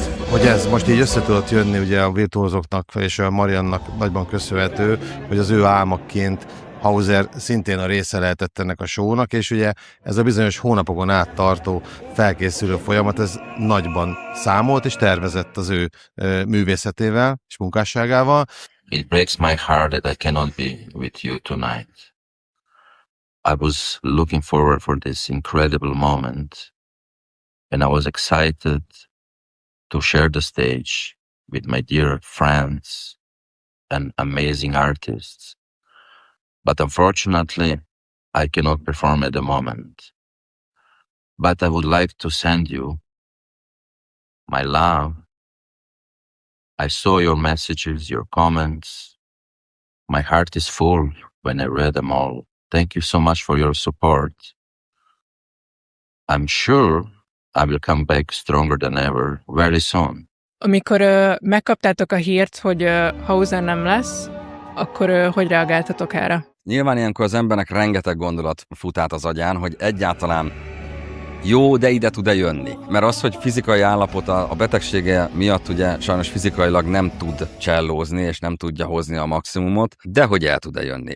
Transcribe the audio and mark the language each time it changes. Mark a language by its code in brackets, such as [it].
[hu] Hogy ez most így össze tudott jönni ugye a virtuózoknak és a Mariannak nagyban köszönhető, hogy az ő álmaként Hauser szintén a része lehetett ennek a shownak, és ugye ez a bizonyos hónapokon át tartó felkészülő folyamat, ez nagyban számolt és tervezett az ő művészetével és munkásságával. [en] It breaks my heart that I cannot be with you tonight. I was looking forward for this incredible moment, and I was excited to share the stage with my dear friends and amazing artists. But unfortunately, I cannot perform at the moment. But I would like to send you my love. I saw your messages, your comments. My heart is full when I read them all. Thank you so much for your support. I'm sure I will come back stronger than ever very soon. [hu] Amikor megkaptátok a hírt, hogy Hauser nem lesz, akkor hogy reagáltatok erre? Nyilván ilyenkor az embernek rengeteg gondolat fut át az agyán, hogy egyáltalán jó, de ide tud-e jönni. Mert az, hogy fizikai állapota a betegsége miatt ugye sajnos fizikailag nem tud csellózni, és nem tudja hozni a maximumot, de hogy el tud-e jönni.